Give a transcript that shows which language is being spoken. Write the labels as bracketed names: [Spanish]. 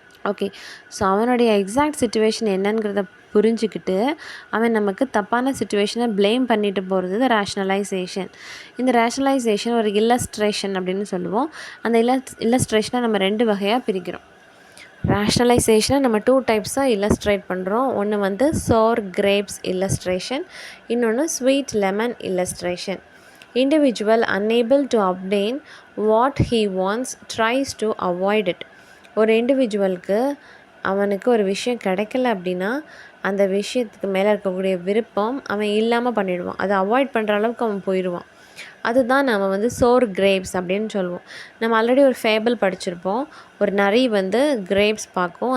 [Tamil] Okay, so அவனுடைய exact situation என்னங்கிறத புரிஞ்சுக்கிட்டு அவன் நமக்கு தப்பான சிச்சுவேஷனை ப்ளேம் பண்ணிட்டு போகிறது ரேஷ்னலைசேஷன். இந்த ரேஷ்னலைசேஷன் ஒரு இல்லஸ்ட்ரேஷன் அப்படின்னு சொல்லுவோம். அந்த இல்லஸ்ட்ரேஷனை நம்ம 2 வகையாக பிரிக்கிறோம். ரேஷ்னலைசேஷனை நம்ம 2 டைப்ஸாக இல்லஸ்ட்ரேட் பண்ணுறோம். ஒன்று வந்து சோர் கிரேப்ஸ் இல்லஸ்ட்ரேஷன், இன்னொன்று sweet lemon illustration. [English] Individual unable to obtain what he wants tries to avoid it. [Tamil] ஒரு இண்டிவிஜுவலுக்கு அவனுக்கு ஒரு விஷயம் கிடைக்கல அப்படின்னா அந்த விஷயத்துக்கு மேலே இருக்கக்கூடிய விருப்பம் அவன் இல்லாமல் பண்ணிடுவான். அதை அவாய்ட் பண்ணுற அளவுக்கு அவன் போயிடுவான். அதுதான் நம்ம வந்து சோர் கிரேப்ஸ் அப்படின்னு சொல்லுவோம். நம்ம ஆல்ரெடி ஒரு ஃபேபிள் படிச்சிருப்போம். ஒரு நரி வந்து கிரேப்ஸ் பார்க்கும்.